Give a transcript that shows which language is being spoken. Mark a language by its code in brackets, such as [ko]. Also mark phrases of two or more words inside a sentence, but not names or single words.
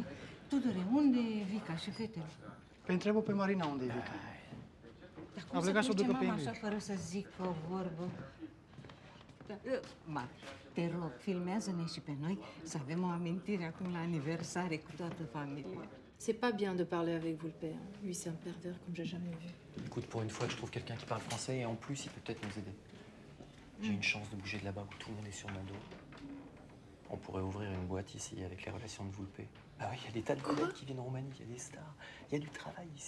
[ro] Tudore, unde e Vica și fetele? Păi întrebă pe Marina unde e Vica. Dar cum să duce mama așa fără să zic o vorbă? Ma, te rog, filmează-ne și pe noi să avem o amintire acum la aniversare cu toată familia. [fr] C'est pas bien de parler avec vous, le père. Lui, c'est un pervers comme j'ai jamais vu. Écoute, pour une fois, je trouve quelqu'un qui parle français et en plus, il peut peut-être nous aider. J'ai une chance de bouger de là-bas où tout le monde est sur mon dos. On pourrait ouvrir une boîte ici avec les relations de Vulpe. Ah oui, il y a des tas de collègues qui viennent en Roumanie, il y a des stars, il y a du travail ici.